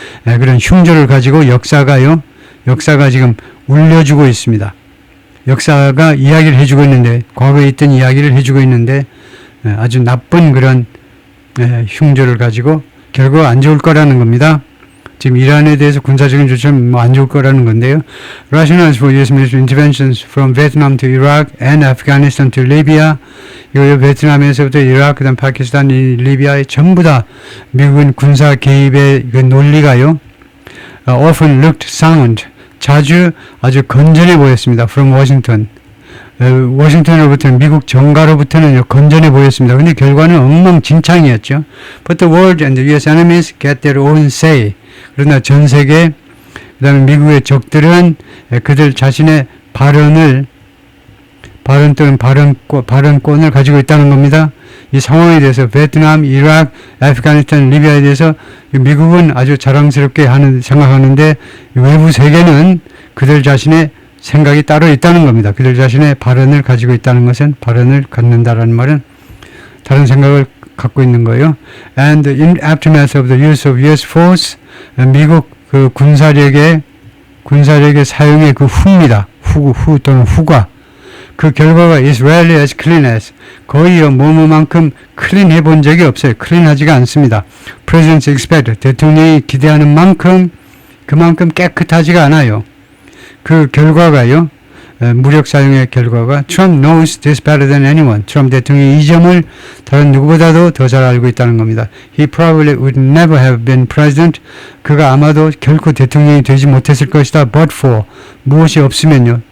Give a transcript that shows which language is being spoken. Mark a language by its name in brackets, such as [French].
[Korean] 그런 흉조를 가지고 역사가 지금 울려주고 있습니다. 역사가 이야기를 해주고 있는데 과거에 있던 이야기를 해주고 있는데 아주 나쁜 그런 흉조를 가지고 결국 안 좋을 거라는 겁니다. 지금 이란에 대해서 군사적인 조치는 안 좋을 거라는 건데요. [English] Rationales for U.S. military interventions from Vietnam to Iraq and Afghanistan to Libya. [Korean] 이 베트남에서부터 이라크, 그다음 파키스탄, 리비아에 전부 다 미국은 군사 개입의 그 논리가요. [English] often looked sound. [Korean] 자주 아주 건전해 보였습니다. [English] From Washington. [Korean] 워싱턴으로부터는 미국 정가로부터는 건전해 보였습니다. 근데 결과는 엉망진창이었죠. [English] But the world and the U.S. enemies get their own say. [Korean] 그러나 전 세계 그다음에 미국의 적들은 그들 자신의 발언 또는 발언권을 가지고 있다는 겁니다. 이 상황에 대해서 베트남, 이라크, 아프가니스탄, 리비아에 대해서 미국은 아주 자랑스럽게 생각하는데 외부 세계는 그들 자신의 생각이 따로 있다는 겁니다. 그들 자신의 발언을 가지고 있다는 것은 발언을 갖는다라는 말은 다른 생각을 갖고 있는 거예요. [English] And in aftermath of the use of U.S. force, [Korean] 미국 그 군사력의 군사력의 사용의 그 후입니다. 후 또는 후과. 그 결과가 [English] is rarely as clean as [Korean] 거의요 뭐뭐만큼 클린해 본 적이 없어요. 클린하지가 않습니다. [English] Presidents expect [Korean] 대통령이 기대하는 만큼 그만큼 깨끗하지가 않아요. 그 결과가요. 무력 사용의 결과가 [English] Trump knows this better than anyone. [Korean] 트럼프 대통령이 이 점을 다른 누구보다도 더 잘 알고 있다는 겁니다. [English] He probably would never have been president. [Korean] 그가 아마도 결코 대통령이 되지 못했을 것이다. [English] But for [Korean] 무엇이 없으면요.